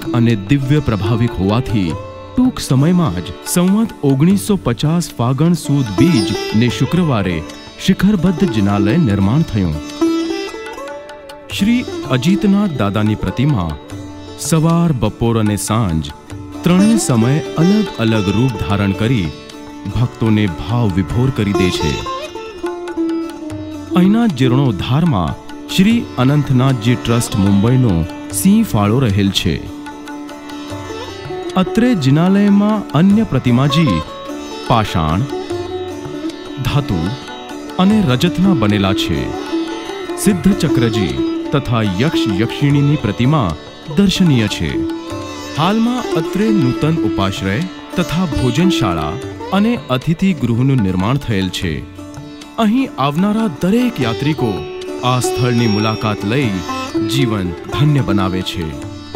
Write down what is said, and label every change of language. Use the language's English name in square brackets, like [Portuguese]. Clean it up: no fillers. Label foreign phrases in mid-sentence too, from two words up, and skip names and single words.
[Gujarati] અને દિવ્ય પ્રભાવિક હોવાથી ટૂંક સમયમાં જ સંવત 1950 ફાગણ સુદ બીજ ને શુક્રવારે શિખરબદ્ધ જિનાલય નિર્માણ થયું। શ્રી અજીતનાથ દાદાની પ્રતિમા સવાર બપોર અને સાંજ ત્રણેય સમય અલગ અલગ રૂપ ધારણ કરી ભક્તોને ભાવ વિભોર કરી દે છે। અહીંના જીર્ણોદ્ધારમાં શ્રી અનંતનાથજી ટ્રસ્ટ મુંબઈનો સિંહ ફાળો રહેલ છે। અત્રે જિનાલયમાં અન્ય પ્રતિમાજી પાષાણ, ધાતુ અને રજતના બનેલા છે। સિદ્ધ ચક્રજી તથા યક્ષ યક્ષિણીની પ્રતિમા દર્શનીય છે। હાલમાં અત્રે નૂતન ઉપાશ્રય તથા ભોજનશાળા અને અતિથિ ગૃહનું નિર્માણ થયેલ છે। અહીં આવનારા દરેક યાત્રિકો આ સ્થળની મુલાકાત લઈ જીવન ધન્ય બનાવે છે।